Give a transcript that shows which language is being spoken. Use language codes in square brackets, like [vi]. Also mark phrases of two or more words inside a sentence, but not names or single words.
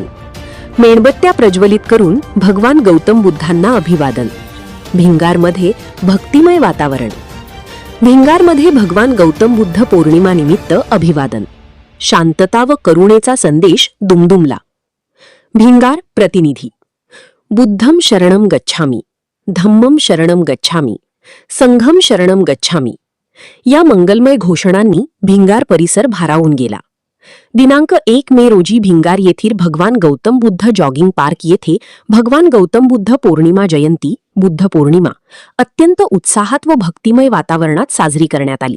[mr] मेणबत्त्या प्रज्वलित करून भगवान गौतम बुद्धांना अभिवादन। भिंगारमध्ये भक्तिमय वातावरण। भिंगारमध्ये भगवान गौतम बुद्ध पौर्णिमा निमित्त अभिवादन। शांतता व करुणेचा संदेश दुमदुमला। भिंगार प्रतिनिधी। [pi] बुद्धम शरणम गच्छामि, धम्मम शरणम गच्छामि, संघम शरणम गच्छामि [mr] या मंगलमय घोषणांनी भिंगार परिसर भारावून गेला। दिनांक 1 मे रोजी भिंगार येथील भगवान गौतम बुद्ध जॉगिंग पार्क येथे भगवान गौतम बुद्ध पौर्णिमा जयंती बुद्ध पौर्णिमा अत्यंत उत्साहात व भक्तिमय वातावरणात साजरी करण्यात आली।